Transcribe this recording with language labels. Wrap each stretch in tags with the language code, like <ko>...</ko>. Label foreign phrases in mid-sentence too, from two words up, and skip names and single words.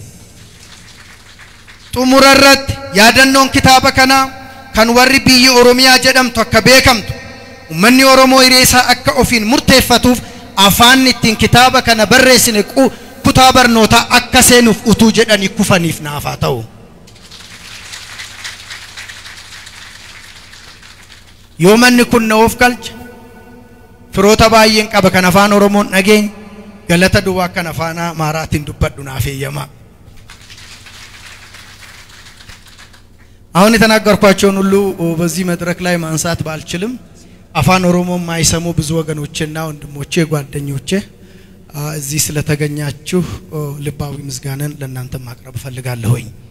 <om>Xumurarratti yaadannoon kitaaba kana kan warri biyyi Oromiyaa jedhamtu akka beekamtu uummanni Oromoo hiree isaa akka ofiin murteeffatuuf afaan ittiin kitaaba kana barreessine kutaa barnootaa akka seenuuf utuu jedhanii kufaniif naafaa ta'u. Yoo manni kun na of galcha firoota baay'een qaba kan afaan Oromoon dhageenya galata duwwaa kan afaan Amaaraatiin dubbadhu naaf eeyyama.</om> <am>አሁን የተናገርኳቸውን ሁሉ በዚህ መድረክ ላይ ማንሳት ባልችልም አፋን ኦሮሞ ማይሰሙ ብዙ ወገኖችና ወንድሞቼ ጓደኞቼ እዚህ ስለተገኛችሁ ልባዊ ምስጋናን ለእናንተ ማቅረብ ፈልጋለሁኝ።</am>